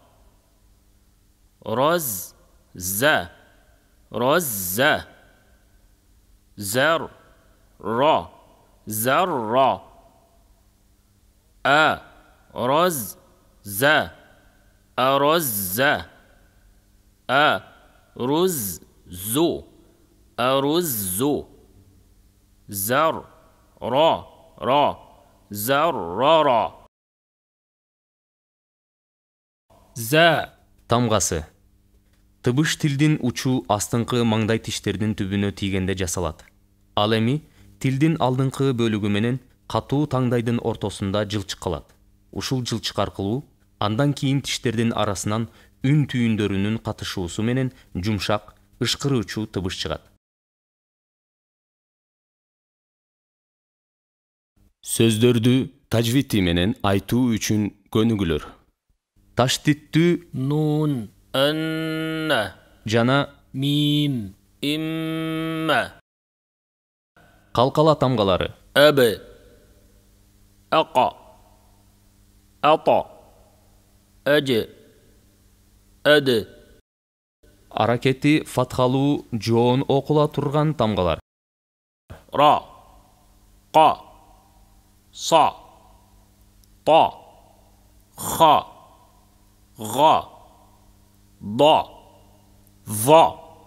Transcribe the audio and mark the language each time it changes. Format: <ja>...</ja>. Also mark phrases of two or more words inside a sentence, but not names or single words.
<ky>raz, za, razza, zar, ra, zarra, raz, za, arazza, ruz, zu, aruzzu, zar, ra, zarrara. Za, Тамгасы. Тыбыш тилдин учу астыңкы маңдай тиштердин түбүнө тийгенде жасалат. Ал эми тилдин алдыңкы бөлүгү менен катуу таңдайдын ортосунда жылчык калат. Ушул жылчык аркылуу андан кийин тиштердин арасынан үн түйүндөрүнүн катышуусу менен жумшак, ышкыруучу тыбыш чыгат. Сөздөрдү тажвити менен айтуу үчүн көнүгүлөр. Таштиттүү</ky> <ar>نون، أنّا,</ar> <ky>жана</ky> <ar>ميم، إمّا,</ar> <ky>калкала тамгалары.</ky> <ar>أب أقى أطى أج أد</ar> <ky>Аракети фатхалуу жоон окула турган тамгалар.</ky> <ar>را قا صا طا خا غا ضا ظا</ar>